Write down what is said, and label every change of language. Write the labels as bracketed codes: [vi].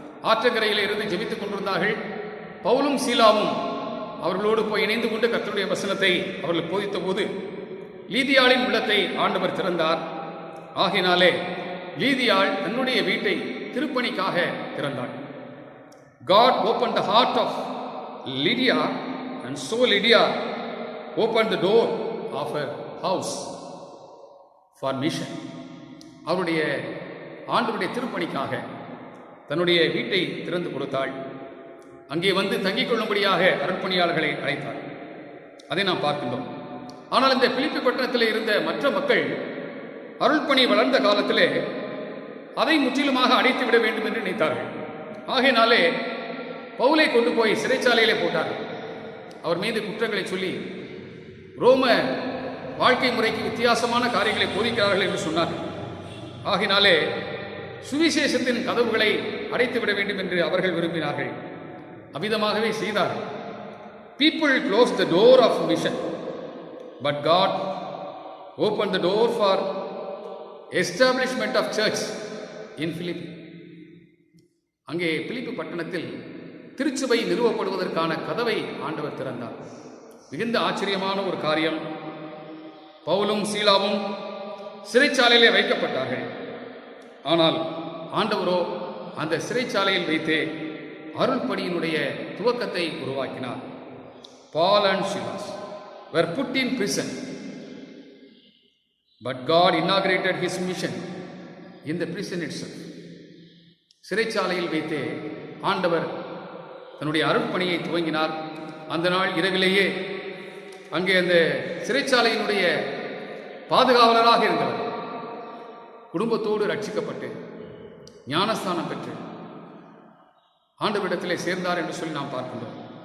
[ta] ஆற்றங்கரையில் இருந்து ஜெபித்துக் கொண்டிருந்தார்கள். பவுலும் சீலாவும் அவர்களோடு போய் இணைந்து கொண்டு கர்த்தருடைய வசனத்தை அவர்கள் போதித்த போது லீதியாளின் உள்ளத்தை ஆண்டவர் திறந்தார். ஆகினாலே லீதியாள் தன்னுடைய வீட்டை திருப்பணிக்காக திறந்தாள். [en] God opened the heart of Lydia and so Lydia opened the door of her house for mission. [ta] அவருடைய ஆண்டவருடைய திருப்பணிக்காக தன்னுடைய வீட்டை திறந்து கொடுத்தாள். அங்கே வந்து தங்கிக் கொள்ளும்படியாக அருட்பணியாளர்களை அழைத்தாள். அதை நாம் பார்க்கின்றோம். ஆனால் இந்த பிலிப்பி பட்டணத்தில் இருந்த மற்ற மக்கள் அருள்பணி வளர்ந்த காலத்திலே அதை முற்றிலுமாக அடைத்து விட வேண்டும் என்று நினைத்தார்கள். ஆகையினாலே பவுலை கொண்டு போய் சிறைச்சாலையிலே போட்டார்கள். அவர் மீது குற்றங்களை சொல்லி ரோம வாழ்க்கை முறைக்கு வித்தியாசமான காரியங்களை போதிக்கிறார்கள் என்று சொன்னார்கள். ஆகினாலே சுவிசேஷத்தின் கதவுகளை அடைத்து விட வேண்டும் என்று அவர்கள் விரும்பினார்கள். அவ்விதமாகவே செய்தார்கள். [en] People closed the door of mission, but God opened the door for establishment of church in Philippi. [ta] அங்கே பிலிப்பி பட்டணத்தில் திருச்சபை நிறுவப்படுவதற்கான கதவை ஆண்டவர் திறந்தார். மிகுந்த ஆச்சரியமான ஒரு காரியம். பவுலும் சீலாவும் சிறைச்சாலையிலே வைக்கப்பட்டார்கள். ஆனால் ஆண்டவரோ அந்த சிறைச்சாலையில் வைத்தே அருள்பணியினுடைய துவக்கத்தை உருவாக்கினார். [en] Paul and Silas were put in prison, but God inaugurated his mission in the prison itself. [ta] சிறைச்சாலையில் வைத்தே ஆண்டவர் தன்னுடைய அருட்பணியை துவங்கினார். அந்த நாள் இரவிலேயே அங்கே அந்த சிறைச்சாலையினுடைய பாதுகாவலராக இருந்தவர் குடும்பத்தோடு ரட்சிக்கப்பட்டு ஞானஸ்தானம் பெற்று ஆண்டவரிடத்திலே சேர்ந்தார் என்று சொல்லி நாம் பார்க்கின்றோம்.